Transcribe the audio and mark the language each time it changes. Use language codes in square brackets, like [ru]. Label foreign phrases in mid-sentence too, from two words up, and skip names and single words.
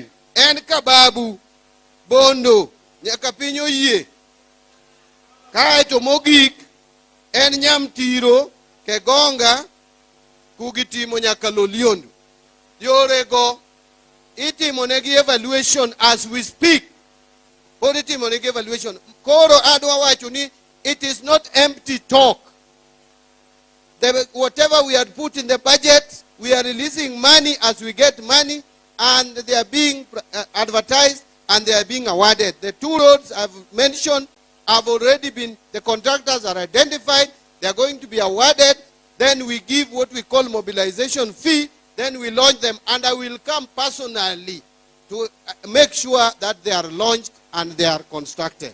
[luo] en Kababu Bondo nyaka piny Oyie kaeto mogik en Nyamtiro Kegonga kugitimo nyaka Loliondo yorego itimo negi evaluation [en] as we speak [luo] pod itimo negi evaluation koro adwa wacho ni [en] it is not empty talk whatever we had put in the budget we are releasing money as we get money and they are being advertised and they are being awarded. The 2 roads I've mentioned have already been, the contractors are identified, they are going to be awarded, then we give what we call mobilization fee, then we launch them, and I will come personally to make sure that they are launched and they are constructed.